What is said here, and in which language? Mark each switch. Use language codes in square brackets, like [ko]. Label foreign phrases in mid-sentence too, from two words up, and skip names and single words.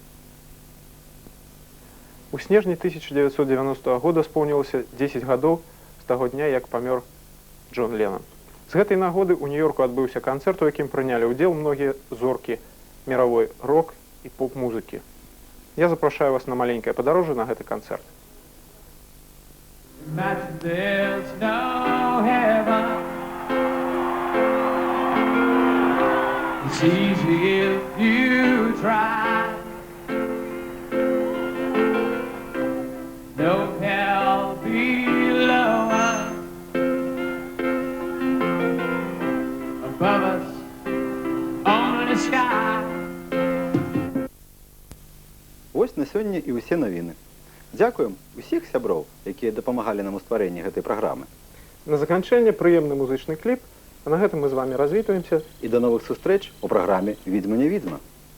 [be] У снежні 1990 года споўнілася 10 гадоў з таго дня, як памёр Джон Леннон. З гэтай нагоды ў Нью-Йорку адбыўся канцэрт, у якім прынялі ўдзел многія зоркі міравой рок і поп-музыкі. Я запрашаю вас на маленькае падарожжа на гэты канцэрт. [en] There's no heaven. It's easy if you try. No hell below us. Above us, only sky. [be] Вось на сёння і ўсе навіны. Дзякуем усіх сяброў, якія дапамагалі нам у стварэнні гэтай праграмы. На заканчэнне прыемны музычны кліп, а на гэтым мы з вамі развітваемся. І да новых сустрэч у праграме «Відзьма не відзьма».